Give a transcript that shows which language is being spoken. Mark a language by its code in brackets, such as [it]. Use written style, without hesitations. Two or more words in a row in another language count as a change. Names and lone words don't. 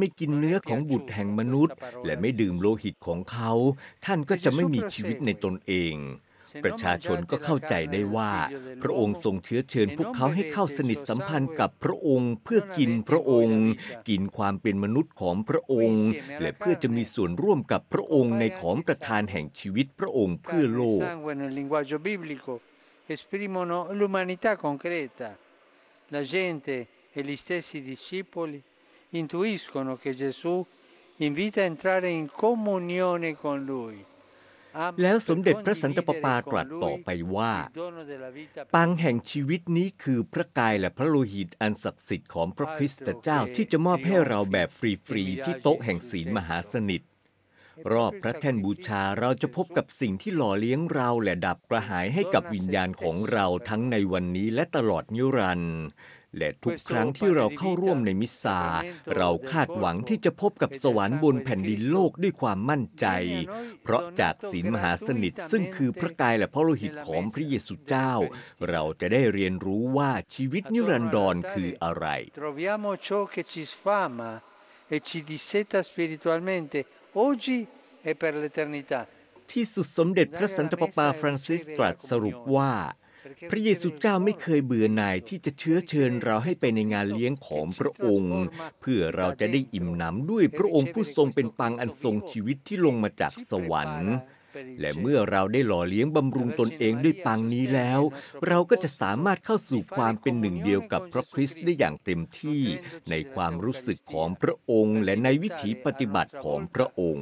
[th] ไม่กินเนื้อของบุตรแห่งมนุษย์และไม่ดื่มโลหิตของเขาท่านก็จะไม่มีชีวิตในตนเองประชาชนก็เข้าใจได้ว่าพระองค์ทรงเชื้อเชิญพวกเขาให้เข้าสนิทสัมพันธ์กับพระองค์เพื่อกินพระองค์กินความเป็นมนุษย์ของพระองค์และเพื่อจะมีส่วนร่วมกับพระองค์ในของประทานแห่งชีวิตพระองค์เพื่อโลก [it] e gli stessi discepoli intuiscono che Gesù invita a entrare in comunione con lui [th] แล้วสมเด็จพระสันตะปาปาตรัสต่อไปว่าปังแห่งชีวิตนี้คือพระกายและพระโลหิตอันศักดิ์สิทธิ์ของพระคริสต์เจ้าที่จะมอบ ให้เราแบบฟรีๆที่โต๊ะแห่งศีลมหาสนิทรอบพระแท่นบูชาเราจะพบกับสิ่งที่หล่อเลี้ยงเราและดับกระหายให้กับวิญญาณของเราทั้งในวันนี้และตลอดนิรันดร์และทุกครั้งที่เราเข้าร่วมในมิสซาเราคาดหวังที่จะพบกับสวรรค์บนแผ่นดินโลกด้วยความมั่นใจเพราะจากศีลมหาสนิทซึ่งคือพระกายและพระโลหิตของพระเยซูเจ้าเราจะได้เรียนรู้ว่าชีวิตนิรันดรคืออะไร [it] Troviamo ciò che ci sfama e ci disseta spiritualmente oggi e per l'eternità [th] ที่สุดสมเด็จพระสันตะปาปาฟรังซิสตรัสสรุปว่าพระเยซูเจ้าไม่เคยเบื่อหน่ายที่จะเชื้อเชิญเราให้ไปในงานเลี้ยงของพระองค์เพื่อเราจะได้อิ่มหนำด้วยพระองค์ผู้ทรงเป็นปังอันทรงชีวิตที่ลงมาจากสวรรค์และเมื่อเราได้หล่อเลี้ยงบำรุงตนเองด้วยปังนี้แล้วเราก็จะสามารถเข้าสู่ความเป็นหนึ่งเดียวกับพระคริสต์ได้อย่างเต็มที่ในความรู้สึกของพระองค์และในวิถีปฏิบัติของพระองค์